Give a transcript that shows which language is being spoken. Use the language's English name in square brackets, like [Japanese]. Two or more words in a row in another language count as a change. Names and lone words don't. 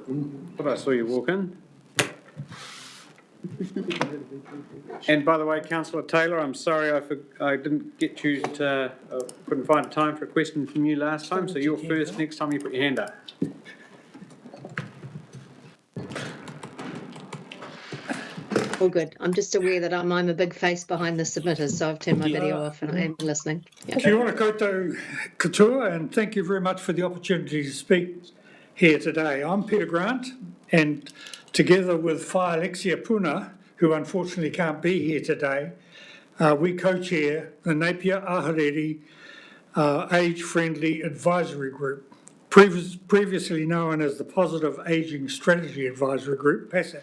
[English] Thought I saw you walk in. And by the way, Councillor Taylor, I'm sorry I didn't get you to, couldn't find a time for a question from you last time, so you're first next time you put your hand up. All good. I'm just aware that I'm a big face behind the submitters, so I've turned my video off and I am listening. Yeah. [Māori] Kia ora koutou katoa, [English] and thank you very much for the opportunity to speak here today. I'm Peter Grant, and together with Whai Alexia Puna, who unfortunately can't be here today, we co-chair the Napier Ahuriri Age-Friendly Advisory Group, previously known as the Positive Ageing Strategy Advisory Group, PASAG.